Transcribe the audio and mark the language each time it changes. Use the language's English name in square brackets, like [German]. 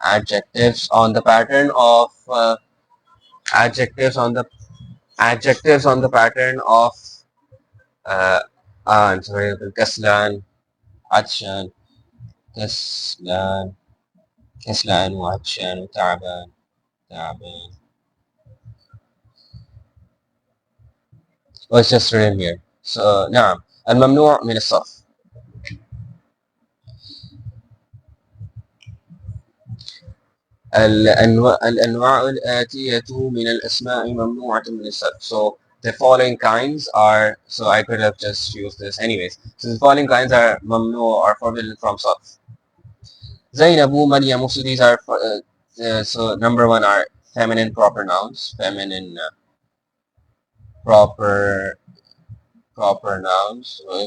[English] Adjectives on the pattern of adjectives on the pattern of uh, so for example, Kaslan, Atshan, Kaslan, [Arabic] كسلان وعطشان وتعبان تعبان. [English] Oh, it's just written here. [Arabic] So نعم الممنوع من الصرف. الأنواع الآتية من الأسماء ممنوعة من الصرف. [English] So the following kinds are, so I could have just used this anyways. So the following kinds are ممنوع or forbidden from صرف. زينب, مريم, so these are, so number one are feminine proper nouns, feminine proper nouns.